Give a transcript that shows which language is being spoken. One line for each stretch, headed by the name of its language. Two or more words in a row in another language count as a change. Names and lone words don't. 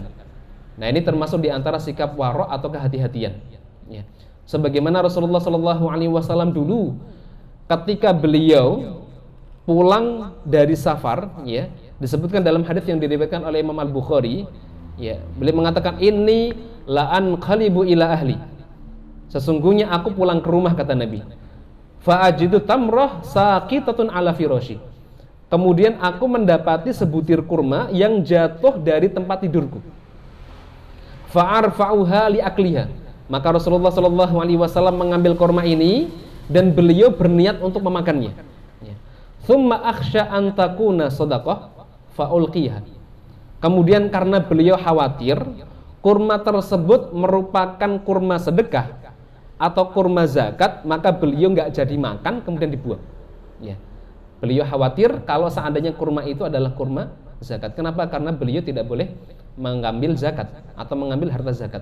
Indonesian: Nah, ini termasuk di antara sikap wara' atau kehati-hatian, ya. Sebagaimana Rasulullah SAW dulu ketika beliau pulang dari safar, ya, disebutkan dalam hadis yang diriwayatkan oleh Imam Al-Bukhari, ya, beliau mengatakan,
Arabic: "إني لأنقلب إلى أهلي."
Indonesian: Sesungguhnya aku pulang ke rumah, kata Nabi.
Arabic: فأجد تمرة ساقطة على فراشي.
Indonesian: Kemudian aku mendapati sebutir kurma yang jatuh dari tempat tidurku.
Arabic: فأرفعها لآكلها.
Indonesian: Maka Rasulullah SAW mengambil kurma ini dan beliau berniat untuk memakannya.
Arabic: ثم أخشى أن تكون صدقة فألقيها.
Indonesian: Kemudian karena beliau khawatir kurma tersebut merupakan kurma sedekah atau kurma zakat, maka beliau nggak jadi makan kemudian dibuang. Ya. Beliau khawatir kalau seandainya kurma itu adalah kurma zakat. Kenapa? Karena beliau tidak boleh mengambil zakat atau mengambil harta zakat.